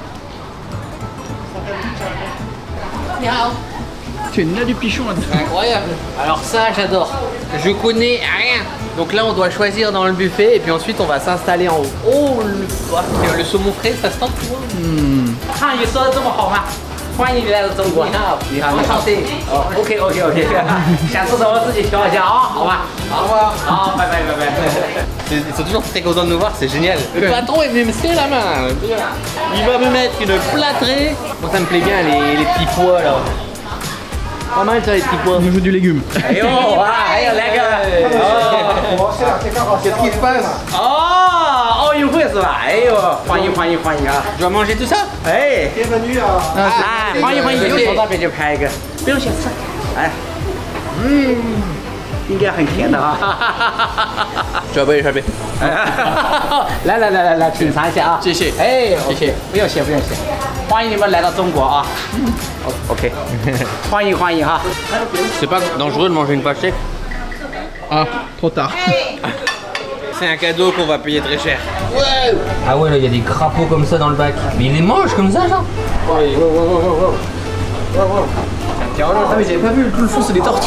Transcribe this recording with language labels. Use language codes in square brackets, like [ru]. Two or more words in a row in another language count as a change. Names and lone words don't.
[fr] Tu es une du pichon là. Incroyable. Alors ça j'adore. Je connais rien. Donc là on doit choisir dans le buffet et puis ensuite on va s'installer en haut. Oh le saumon frais ça se tente tout. Enchanté. Ok. [zh] 下次我自己调一下啊，好吧？ [fr] au revoir. [en] Ah, bye bye. [fr] Ils sont toujours très contents de nous voir, c'est génial. Le patron est venu me serrer la main. Il va me mettre une plâtrée. Bon, ça me plaît bien les petits pois là. Pas mal ça les petits pois. Au niveau du légume. Qu'est-ce qui se passe? Oh, il fait ça. Je dois manger tout ça? Bienvenue à... [zh] 应该很甜的啊！准备。来，请尝一下啊！谢谢。哎，谢谢。不用谢。欢迎你们来到中国啊 ！OK， 欢迎哈。 [fr] C'est pas dangereux de manger une pastèque? Ah, trop tard. c'est un cadeau qu'on va payer très cher. Ouais. Ah ouais, là, il y a des crapauds comme ça dans le bac. Mais il les mange comme ça, genre. Ouais. Ah mais j'avais pas vu, tout le fond c'est des tortues.